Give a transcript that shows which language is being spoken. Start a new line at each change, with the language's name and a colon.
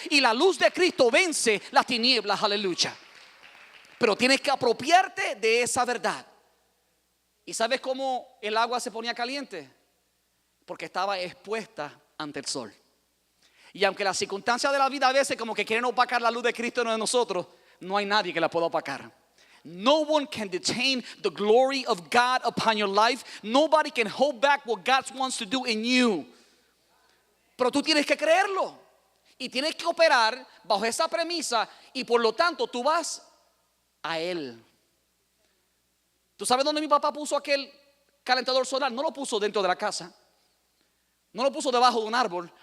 Spanish: Y la luz de Cristo vence las tinieblas, aleluya. Pero tienes que apropiarte de esa verdad. ¿Y sabes cómo el agua se ponía caliente? Porque estaba expuesta ante el sol. Y aunque las circunstancias de la vida a veces como que quieren opacar la luz de Cristo en nosotros, no hay nadie que la pueda opacar.
English: No one can detain the glory of God upon your life. Nobody can hold back what God wants to do in you.
Spanish: Pero tú tienes que creerlo. Y tienes que operar bajo esa premisa. Y por lo tanto tú vas a Él. ¿Tú sabes dónde mi papá puso aquel calentador solar? No lo puso dentro de la casa. No lo puso debajo de un árbol.